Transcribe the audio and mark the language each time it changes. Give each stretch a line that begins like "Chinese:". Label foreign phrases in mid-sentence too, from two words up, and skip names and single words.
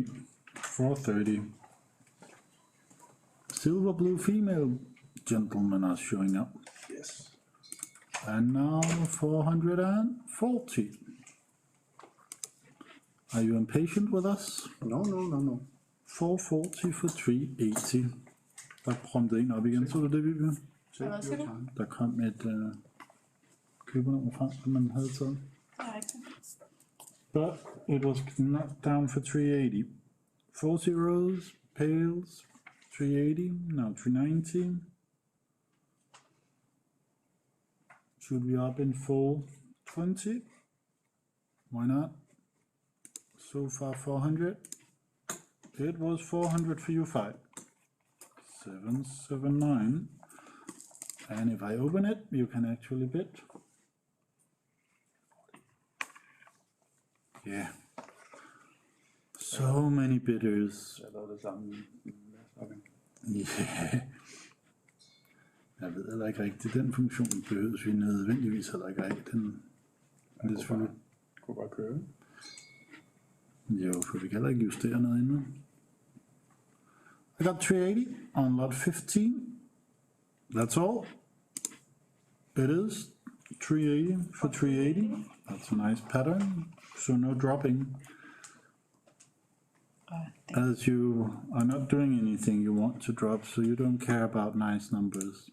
English: 430. Silver blue female gentlemen are showing up. Yes. And now 440. Are you impatient with us? No, no, no, no. 440 for 380.
Danish: Der promptede en op igen, så du det, Vivian?
English: Take
Danish: Hvad
English: your
Danish: siger du?
English: time.
Danish: Der kom et købernummer frem, som man havde taget. Det er rigtigt.
English: But it was knocked down for 380. 4 zeros, pails, 380, now 390. Should we up in full 20? Why not? So far 400. It was 400 for you 5. 779. And if I open it, you can actually bid. Yeah. So many bidders.
Danish: Jeg lavede det sammen. Ja. Jeg ved heller ikke rigtigt, den funktion behøves vi nødvendigvis heller ikke rigtig. Den er det selvfølgelig. Kunne bare køre. Jo, for vi kan heller ikke justere noget endnu.
English: I got 380 on lot 15. That's all. It is 380 for 380. That's a nice pattern. So no dropping. As you are not doing anything you want to drop, so you don't care about nice numbers.